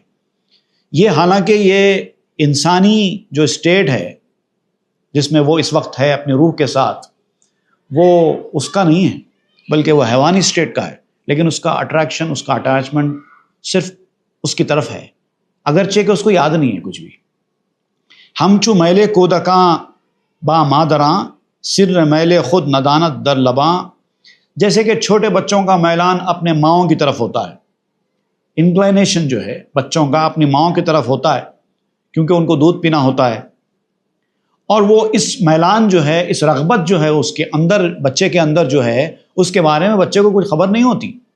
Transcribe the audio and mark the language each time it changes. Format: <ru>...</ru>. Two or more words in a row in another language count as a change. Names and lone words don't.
<ur>یہ حالانکہ یہ انسانی جو اسٹیٹ ہے جس میں وہ اس وقت ہے اپنی روح کے ساتھ، وہ اس کا نہیں ہے، بلکہ وہ حیوانی اسٹیٹ کا ہے، لیکن اس کا اٹریکشن، اس کا اٹیچمنٹ صرف اس کی طرف ہے، اگرچہ کہ اس کو یاد نہیں ہے کچھ بھی۔</ur> <fa>ہم چو میلے کودکاں با مادراں، سر میلے خود ندانت در لباں،</fa> <ur>جیسے کہ چھوٹے بچوں کا میلان اپنے ماؤں کی طرف ہوتا ہے، انکلائنیشن جو ہے بچوں کا اپنی ماؤں کی طرف ہوتا ہے، کیونکہ ان کو دودھ پینا ہوتا ہے، اور وہ اس میلان جو ہے، اس رغبت جو ہے اس کے اندر، بچے کے اندر جو ہے، اس کے بارے میں بچے کو کچھ خبر نہیں ہوتی۔</ur>